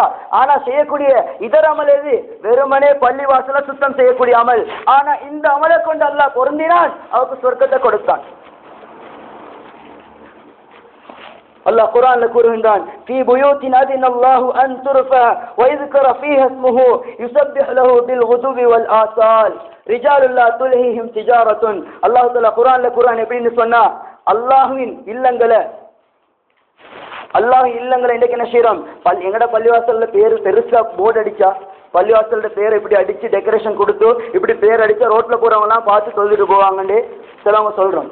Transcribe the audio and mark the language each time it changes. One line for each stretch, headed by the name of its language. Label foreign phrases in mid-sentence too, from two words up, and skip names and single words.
Tamil: ஆனா செய்யக்கூடிய இதர அமல் எது, வெறுமனே பள்ளி வாசல சுத்தம் செய்யக்கூடிய அமல். ஆனா இந்த அமலை கொண்டு அல்லாஹ் பொருந்தினான், அவருக்கு சொர்க்கத்தை கொடுத்தான். அல்லாஹ் குர்ஆன்ல கூறுகின்றான்,
Arabic: في بيوت أذن الله أن ترفع و யذكر فيها اسمه يسبح له بالغدو والآصال رجال لا تلهيهم تجارة.
Tamil: அல்லாஹ் தஆலா குர்ஆன்ல எப்படின்னு சொன்னா, அல்லாஹ்வின் இல்லங்களை இன்னைக்கு என்ன செய்யறோம், எங்கட பள்ளிவாசல்ல பேரு பெருசா போர்டு அடிச்சா, பள்ளிவாசல்ல பேரை இப்படி அடிச்சு டெக்கரேஷன் கொடுத்து இப்படி பேர் அடிச்சா ரோட்ல போறவங்க எல்லாம் பார்த்து சொல்லிட்டு போவாங்கன்னு சிலவங்க சொல்றோம்.